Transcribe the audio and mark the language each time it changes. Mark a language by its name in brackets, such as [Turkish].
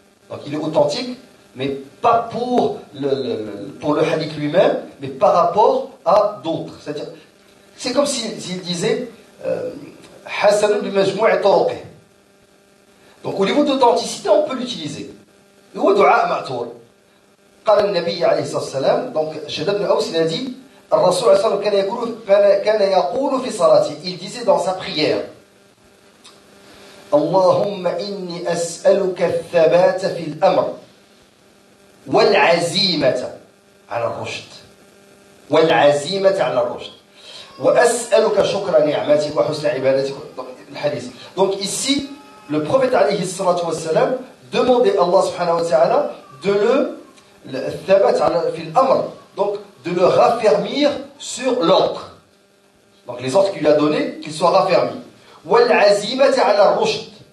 [French] Donc il est authentique, mais pas pour le hadith lui-même, mais par rapport à d'autres. C'est-à-dire, c'est comme s'il disait [Arabic] hasanun bi majmou'i turuqih. [French] Donc au niveau d'authenticité, on peut l'utiliser. [Arabic] هو دعاء مأثور. قال النبي عليه الصلاة والسلام. [French] Donc Shaddad ibn Aws, il a dit [Arabic] الرسول عليه الصلاة والسلام كان يقول في صلاته. [French] Il disait dans sa prière [Arabic] اللهم إني أسألك الثبات في الأمر والعزيمة على الرشد والعزيمة على الرشد وأسألك شكر نعمتك وحسن عبادتك. الحديث. [French] Donc ici le prophète alayhi salatu wassalam demandait à Allah subhanahu wa ta'ala de le [Arabic] thabat fil amr, [French] donc de le raffermir sur l'ordre. Donc les ordres qu'il lui a donnés, qu'ils soient raffermis. [Arabic] Wal azimati ala rushd.